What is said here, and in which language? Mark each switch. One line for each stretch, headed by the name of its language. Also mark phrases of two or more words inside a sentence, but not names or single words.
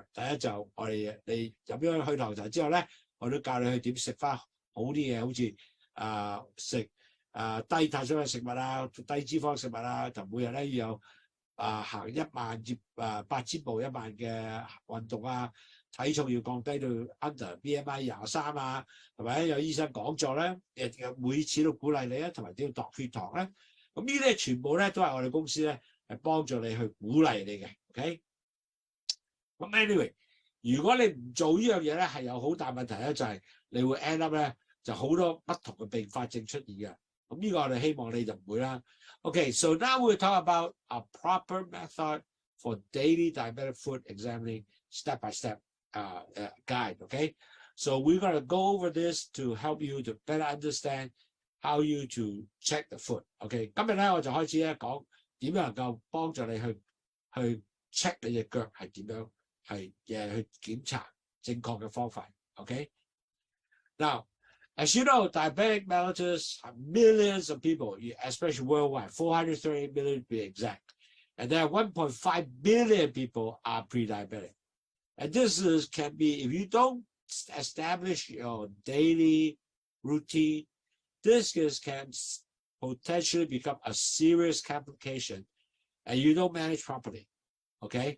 Cantonese: 第一就我哋你飲咗去糖茶之後咧，我都教你去點食翻好啲嘢，好似食低碳水嘅食物啊，低脂肪食物啊，同每日咧要有行1萬至8000步1萬嘅運動啊，體重要降低到
English: under BMI
Cantonese: 23啊，同埋有醫生講座咧，每次都鼓勵你啊，同埋點樣度血糖咧。咁呢啲全部咧都係我哋公司咧係幫助你去鼓勵你嘅 ，OK？咁 anyway， 如果你唔做呢樣嘢咧，係有好大問題咧，就係你會
English: end up
Cantonese: 咧就好多不同嘅併發症出現嘅。咁呢個我哋希望你就唔會啦。
English: Okay, so now we'll talk about a proper method for daily diabetic food examining step-by-step guide, okay? So we're going to go over this to help you to better understand how you to check the food, okay?
Cantonese: 今日咧我就開始咧講點樣能夠幫助你去 check 你隻腳係點樣係去檢查正確嘅方法 ，okay?
English: Now, as you know, diabetic mellitus have millions of people, especially worldwide, 430 million to be exact. And there are 1.5 billion people are pre-diabetic. And this can be, if you don't establish your daily routine, this can potentially become a serious complication and you don't manage properly, okay?